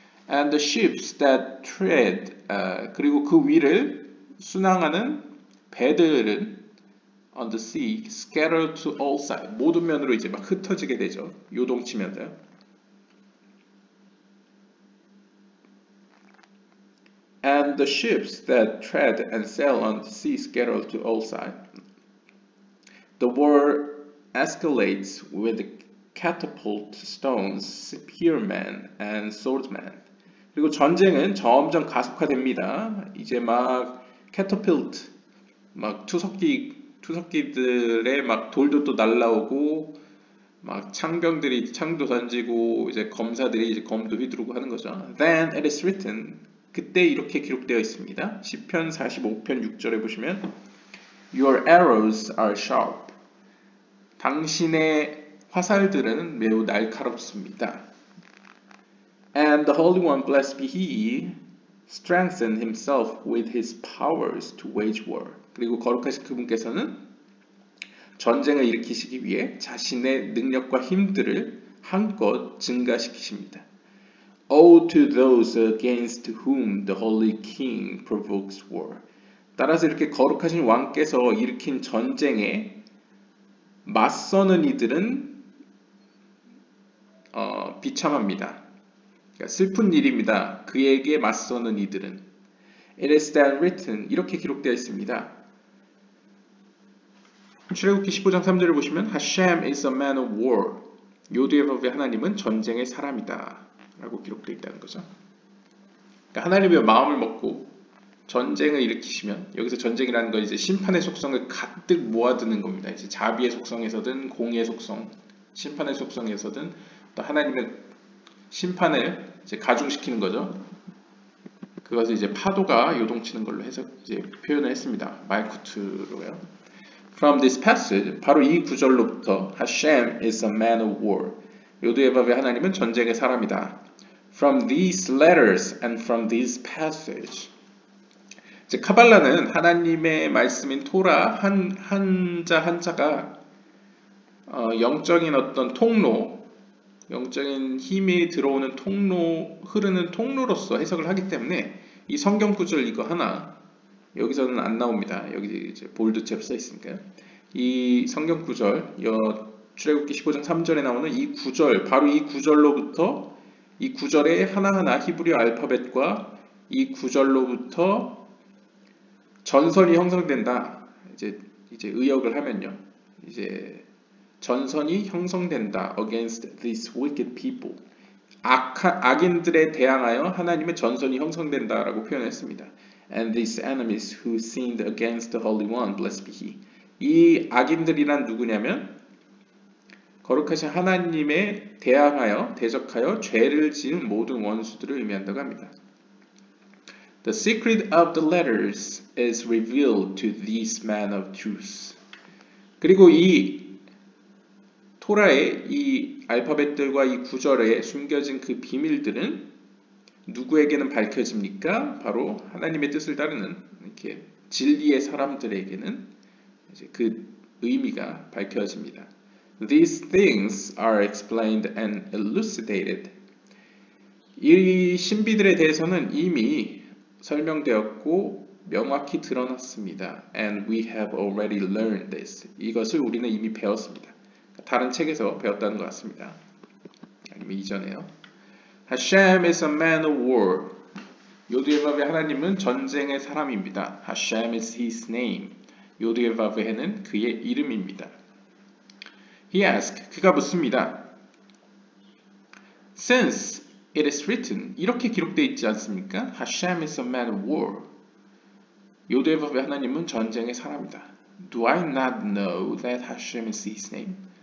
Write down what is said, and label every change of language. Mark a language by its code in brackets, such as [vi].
[en] And the ships that tread, [ko] 그리고 그 위를 순항하는 배들은 [en] on the sea scattered to all sides, [ko] 모든 면으로 이제 막 흩어지게 되죠. 요동치면서요. [en] And the ships that tread and sail on the sea scattered to all sides. The war escalates with catapult stones, spearmen, and swordsmen. [ko] 그리고 전쟁은 점점 가속화됩니다. 이제 막 catapult, 막 투석기들의 막 돌도 또 날라오고, 막 창병들이 창도 던지고, 이제 검사들이 이제 검도 휘두르고 하는 거죠. [en] Then it is written. [ko] 그때 이렇게 기록되어 있습니다. 시편 45편 6절에 보시면 [en] Your arrows are sharp. [ko] 당신의 화살들은 매우 날카롭습니다. [en] And the Holy One, blessed be He, strengthened himself with his powers to wage war. [ko] 그리고 거룩하신 그분께서는 전쟁을 일으키시기 위해 자신의 능력과 힘들을 한껏 증가시키십니다. [en] Woe to those against whom the Holy King provokes war. [ko] 따라서 이렇게 거룩하신 왕께서 일으킨 전쟁에 맞서는 이들은 비참합니다. 그러니까 슬픈 일입니다. 그에게 맞서는 이들은. [en] It is then written, [ko] 이렇게 기록되어 있습니다. 출애굽기 15장 3절을 보시면 [en] Hashem is a man of war. [ko] 요두의 법의 하나님은 전쟁의 사람이다 라고 기록되어 있다는 거죠. 그러니까 하나님의 마음을 먹고 전쟁을 일으키시면, 여기서 전쟁이라는 건 이제 심판의 속성을 가득 모아두는 겁니다. 이제 자비의 속성에서든 공의의 속성, 심판의 속성에서든 또 하나님의 심판을 이제 가중시키는 거죠. 그것을 이제 파도가 요동치는 걸로 해서 이제 표현을 했습니다. 말쿠트로요. [en] From this passage, [ko] 바로 이 구절로부터 [en] Hashem is a man of war. [ko] 요두의 법의 하나님은 전쟁의 사람이다. [en] From these letters and from this passage. [ko] 이제 카발라는 하나님의 말씀인 토라 한자 한자가 영적인 어떤 통로, 영적인 힘이 들어오는 통로, 흐르는 통로로서 해석을 하기 때문에 이 성경 구절 이거 하나 여기서는 안 나옵니다. 여기 이제 볼드체로 써 있으니까요. 이 성경 구절, 출애굽기 15장 3절에 나오는 이 구절, 바로 이 구절로부터 이 구절의 하나하나 히브리 알파벳과 이 구절로부터 전선이 형성된다. 이제 의역을 하면요. 이제 전선이 형성된다. [en] Against these wicked people. [ko] 악인들에 대항하여 하나님의 전선이 형성된다라고 표현했습니다. [en] And these enemies who sinned against the Holy One, blessed be He. [ko] 이 악인들이란 누구냐면 거룩하신 하나님에 대항하여 대적하여 죄를 지은 모든 원수들을 의미한다고 합니다. [en] The secret of the letters is revealed to these men of truth. [ko] 그리고 이 토라의 이 알파벳들과 이 구절에 숨겨진 그 비밀들은 누구에게는 밝혀집니까? 바로 하나님의 뜻을 따르는 이렇게 진리의 사람들에게는 이제 그 의미가 밝혀집니다. [en] These things are explained and elucidated. [ko] 이 신비들에 대해서는 이미 설명되었고 명확히 드러났습니다. [en] And we have already learned this. [ko] 이것을 우리는 이미 배웠습니다. 다른 책에서 배웠다는 것 같습니다. 아니면 이전에요. [en] Hashem is a man of war. [ko] 요드예바브의 하나님은 전쟁의 사람입니다. [en] Hashem is his name. [ko] 요드예바브는 그의 이름입니다. [en] He asked, [ko] 그가 묻습니다. [en] Since it is written, [ko] 이렇게 기록되어 있지 않습니까? [en] Hashem is a man of war. [ko] 요드예바브의 하나님은 전쟁의 사람이다. [en] Do I not know that Hashem is his name?